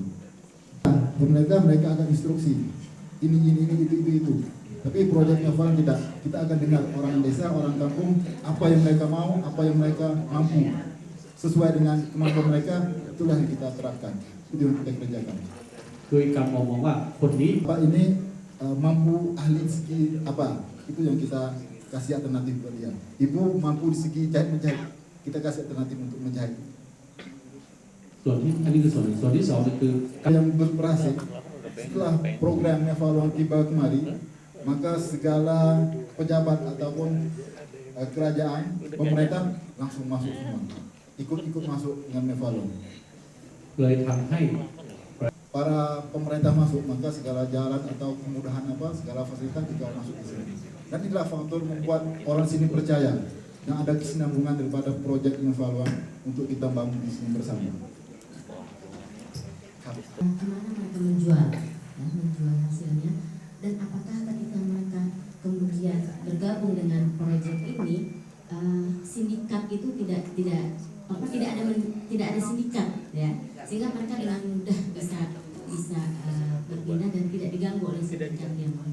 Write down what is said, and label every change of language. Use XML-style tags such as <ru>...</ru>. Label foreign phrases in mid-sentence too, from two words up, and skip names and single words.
<id>Mereka akan instruksi ini itu. Tapi proyeknya Val tidak. Kita akan dengar orang desa, orang kampung, apa yang mereka mau, apa yang mereka mampu. Sesuai dengan kemampuan mereka, itulah yang kita terapkan. Itu yang kita kerjakan.</id> <th>โดยการมองว่าคนนี้</th> <id>Pak ini mampu ahli segi apa? Itu yang kita kasih alternatif buat dia. Ibu mampu di segi jahit-menjahit. Kita kasih alternatif untuk menjahit.</id> <th>ส่วนที่อันนี้คือส่วนหนึ่งส่วนที่สองคือ</th> <id>Yang berhasil setelah programnya Val tiba kemari, maka segala pejabat ataupun kerajaan, pemerintah langsung masuk semua. Ikut masuk dengan Nevalon.</id> <th>เลยทำให้</th> <id>Para pemerintah masuk, maka segala jalan atau kemudahan apa, segala fasilitas juga masuk di sini. Dan inilah faktor membuat orang sini percaya dan ada kesinambungan daripada proyek Nevalon untuk kita bangun di sini bersama. Kemana mereka menjual hasilnya, dan apakah ketika mereka kemudian bergabung dengan proyek ini, sindikat itu tidak ada sindikat, ya, sehingga mereka dengan mudah bisa berpindah dan tidak diganggu oleh sindikat yang</id>